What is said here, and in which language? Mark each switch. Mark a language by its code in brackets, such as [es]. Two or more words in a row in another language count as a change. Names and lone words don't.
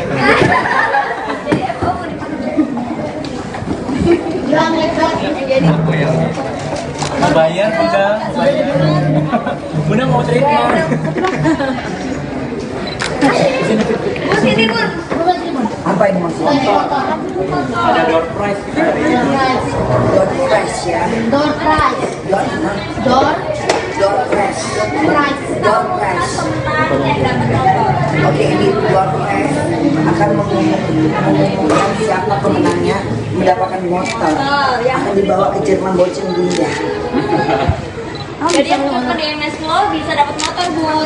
[id] Gilang. Bayar Bunda, bayar. Bunda mau cerita. Sini Bun. Apa ini maksudnya? Ada [en] door prize [id] kita hari ini. [en] Door prize ya. Door prize. Door prize. Door prize. [id] Oke, ini [en] door prize [id] akan mengumumkan siapa pemenangnya mendapatkan motor. Akan dibawa ke Jerman Bochen Bunda. Jadi yang telepon di MS Flow bisa dapat motor Bun.